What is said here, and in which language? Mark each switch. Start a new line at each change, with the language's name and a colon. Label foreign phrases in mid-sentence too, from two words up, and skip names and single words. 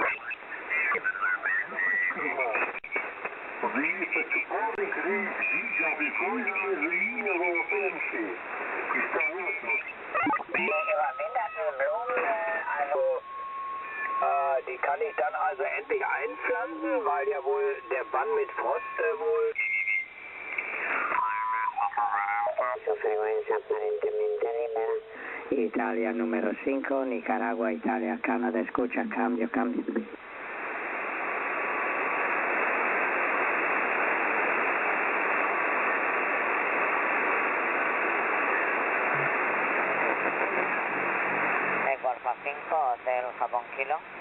English: These are the only
German: Die kann ich dann also endlich einpflanzen, weil ja wohl der Bann mit Frost wohl...
Spanish: Italia número 5, Nicaragua, Italia, Canadá, escucha, cambio. Alfa 5, Hotel Japón Kilo.